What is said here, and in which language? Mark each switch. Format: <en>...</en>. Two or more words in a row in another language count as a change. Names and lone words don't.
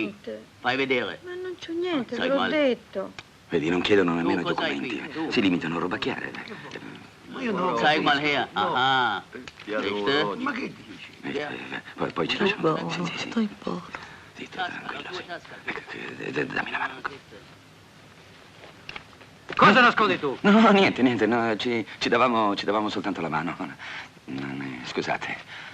<it>Niente. Fai vedere. Ma non c'ho niente, Sai te l'ho male. detto. Vedi, non chiedono nemmeno i Tu cos'hai documenti. qui? Tu. Si limitano a robacchiare.</it> <de>Zeig mal her. Aha. Siehste?</de> <it>Ma che dici? Poi ci lasciamo. Stai buono. Zitto, tranquillo. Dammi la mano. Cosa nascondi tu? No, niente, no, ci davamo soltanto la mano. Scusate.</it>